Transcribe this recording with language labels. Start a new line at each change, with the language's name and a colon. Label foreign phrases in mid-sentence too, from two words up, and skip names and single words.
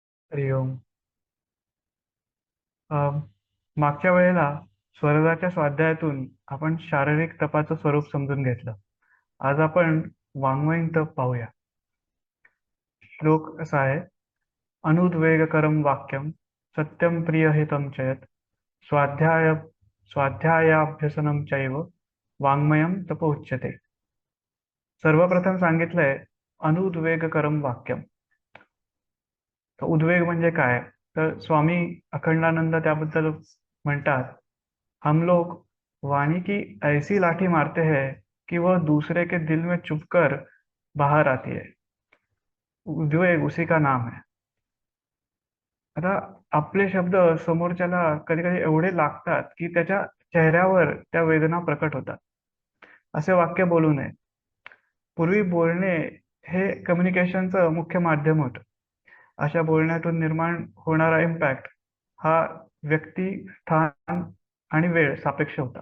Marathi: हरि ओम. अम, मागच्या वेळेला स्वर्गाच्या स्वाध्यायातून आपण शारीरिक तपाचं स्वरूप समजून घेतलं. आज आपण वाङ्मयीन तप पाहूया. श्लोक असा आहे:
Sanskrit: अनुद्वेगकरं वाक्यं सत्यं प्रियहितं च यत् स्वाध्याय स्वाध्यायाभ्यसनं चैव वाङ्मयं तप उच्यते.
Marathi: सर्वप्रथम सांगितलंय
Sanskrit: अनुद्वेगकरं वाक्यम.
Marathi: तर उद्वेग म्हणजे काय? तर स्वामी अखंडानंद त्याबद्दल म्हणतात,
Hindi: हम लोग वाणी की ऐसी लाठी मारते हैं कि वह दूसरे के दिल में चुभकर बाहर आती है. उद्वेग उसी का नाम है.
Marathi: आता आपले शब्द समोरच्याला कधी कधी एवढे लागतात की त्याच्या चेहऱ्यावर त्या वेदना प्रकट होतात. असे वाक्य बोलू नये. पूर्वी बोलणे हे कम्युनिकेशनचं मुख्य माध्यम होतं. अशा बोलण्यातून निर्माण होणारा इम्पॅक्ट हा व्यक्ती, स्थान आणि वेळ सापेक्ष होता.